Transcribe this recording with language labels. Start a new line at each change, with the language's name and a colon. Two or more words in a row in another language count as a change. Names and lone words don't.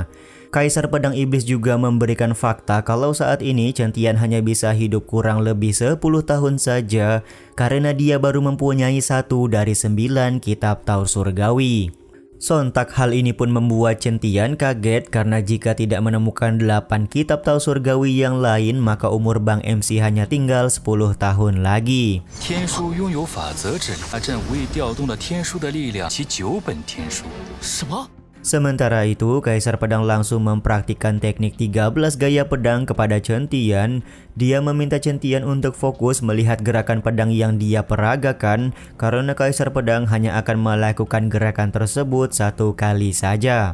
Indonesian: Kaisar Pedang Iblis juga memberikan fakta kalau saat ini Chen Tian hanya bisa hidup kurang lebih 10 tahun saja karena dia baru mempunyai 1 dari 9 kitab Tao Surgawi. Sontak hal ini pun membuat Chen Tian kaget karena jika tidak menemukan 8 kitab Tao Surgawi yang lain, maka umur Bang MC hanya tinggal 10 tahun lagi.
Chinese: 天书拥有法则之力，阿阵无意调动了天书的力量，其9本天书。什么？
Indonesian: Sementara itu, Kaisar Pedang langsung mempraktikkan teknik 13 gaya pedang kepada Chen Tian. Dia meminta Chen Tian untuk fokus melihat gerakan pedang yang dia peragakan karena Kaisar Pedang hanya akan melakukan gerakan tersebut 1 kali saja.